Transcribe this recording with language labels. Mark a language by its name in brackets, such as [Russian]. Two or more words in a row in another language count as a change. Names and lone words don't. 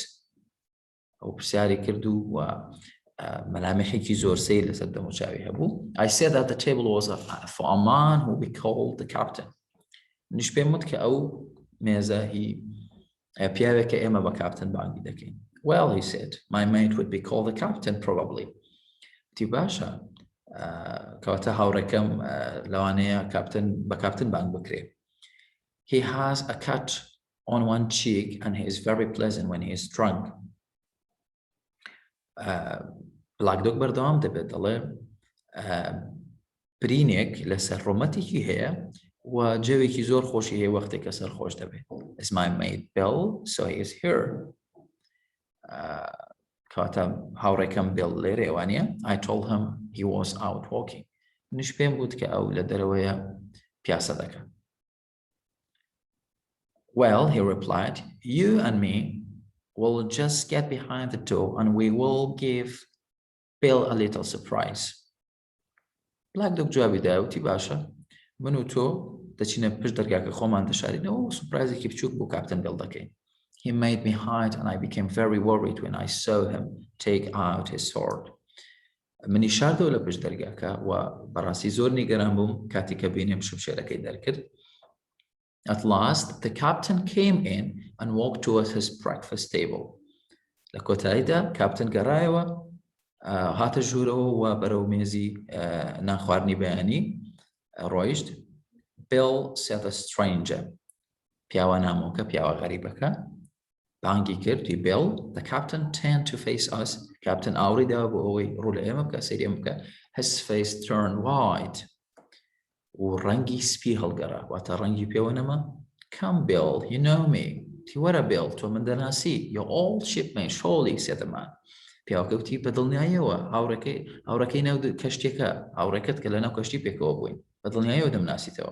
[Central Kurdish] ئەو پرسیاری کرد و مەلامحێکی زۆر سەیر لەسەر دەموچاوی هەبوو. [English] I said that the table was for a man who we called the captain. [Central Kurdish] منیش پێم وت کە ئەو مێزە هی پیاوێکە ئێمە بە کاپتن بانگی دەکەین. [English] Well, he said, my mate would be called the captain probably. [Central Kurdish] تی باشە کەواتە هاوڕێکەم لەوانەیە بە کاپتن بانگ بکرێ. [English] He has a cut on one cheek and he is very pleasant when he is drunk. [Central Kurdish] بلاک دۆگ بەردەوام دەبێت دەڵێ برینێک لەسەر ڕۆمەتێکی هەیە و جەوێکی زۆر خۆشی هەیە وەختێک کە سەرخۆش دەبێت. [English] Is my mate Bill? So he is here. [Central Kurdish] کەواتە هاوڕێکەم بیڵ لێرە ئێوانە. [English] I told him he was out walking. [Central Kurdish] منیش پێم گوت کە ئەو لە دەرەوەیە پیاسە دەکات. [English] Well, he replied, you and me will just get behind the door and we will give Bill a little surprise. [Central Kurdish] بلاک دۆگ جوابی دا وتی باشە من و تۆ دەچینە پشت دەرگاکە خۆمان دەشارینەوە و سورپرایزێکی بچووک بۆ کاپتن بیڵ دەکەین. [English] He made me hide and I became very worried when I saw him take out his sword. [Central Kurdish] منی شاردەوە لە پشت دەرگاکە و بەڕاستی زۆر نیگەران بووم کاتی کە بینیم شمشێرەکەی دەرکرد. [English] At last, the captain came in and walked towards his breakfast table. [Central Kurdish] لە کۆتاییدا کاپتن گەڕایەوە هاتە ژوورەوە و بەرەو مێزی نانخواردنی بەیانی ڕۆیشت. [English] Bill said the stranger. [Central Kurdish] پیاوە نامۆکە پیاوە غەریبەکە بانگی کردی Bill. [English] The captain turned to face us. [Central Kurdish] کاپتن ئاوری داوە بۆ ئەوەی ڕوو لە ئێمە بکە سەیری ئێمە بکە. [English] His face turned white. [Central Kurdish] و ڕەنگی سپی هەڵگەڕا واتە ڕەنگی پێوە نەما. [English] Come Bill, you know me. [Central Kurdish] تی وەرە Bill تۆ من دەناسی. [English] Your old shipmate surely said the man. [Central Kurdish] پیاوەکە وتی بەدڵنیاییەوە هاوڕەکەی ناو کەشتێکە هاوڕێکت کە لە ناو کەشتی پێکەوە بووین بەدڵنیاییەوە دەمناسیتەوە.